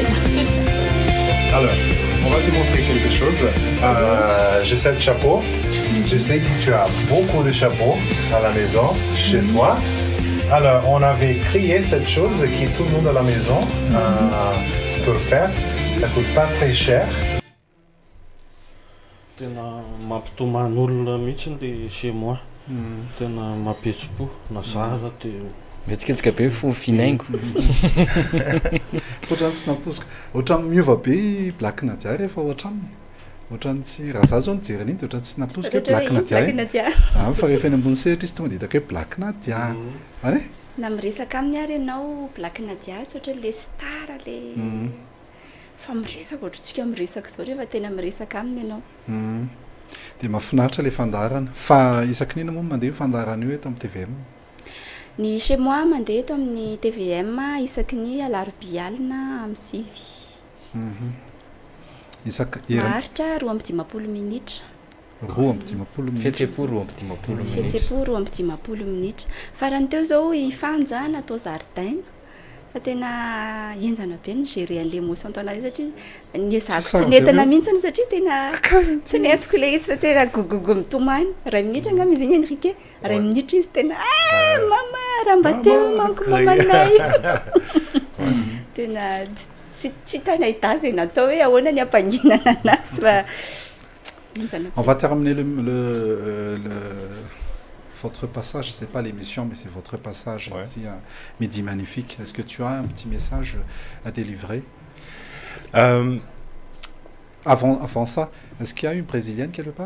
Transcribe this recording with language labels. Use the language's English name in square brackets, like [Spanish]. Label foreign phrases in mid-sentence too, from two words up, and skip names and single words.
[French] Alors, on va te montrer quelque chose. J'ai ce chapeau. Je sais que tu as beaucoup de chapeaux à la maison, chez toi. Alors, on avait créé cette chose que tout le monde à la maison peut faire. Ça coûte pas très cher. [Malagasy] Tena mampitomany olona mihitsy le chez moi. Tena mampetsi-po na zara teo. Metsiketsika be fo finaingo. Ohatrany tsy namposika. Ohatrany miova be Black Nadia rehefa ohatraniny. Ohatrany tsy raha zaho zao nijery an'iny dia ohatrany tsy namposika Black Nadia. Fa rehefa eny ambony sehatra izy tonga dia hitako hoe Black Nadia. Ary na miresaka aminy ary ianao Black Nadia tsy ohatra le star le fa miresaka ohatritsika miresaka zao rehefa tena miresaka aminy ianao dia mahafinaritra le fandarana fa isaky nina moa mandeha fandarana io eto amin'ny TVM ny chez moi mandeha eto amin'ny TVM isaky ny alarobia alina amin'ny sivy maharitra 2:10 minitra 2:10 minitra fihetsem-po 2:10 minitra fihetsem-po 2:10 minitra farany teo zao ifanja natao zaridaina fa tena enjana be ny gérer an'le émotion tao anazy satria ny zako tsy netana mihitsy satria tena tsy netiko le izy fa tena gogogo mitomany 2 minitra angamba izy igny Henrique 2 minitra izy tena mama raha mba teo manko mamanay tena tsy tanay dazy natao hoe ahoana ny ampanginana anazy fa [French] on va terminer votre passage, c'est pas l'émission, mais c'est votre passage ici à Midi Magnifique. Est-ce que tu as un petit message à délivrer avant ça, est-ce qu'il y a une Brésilienne quelque part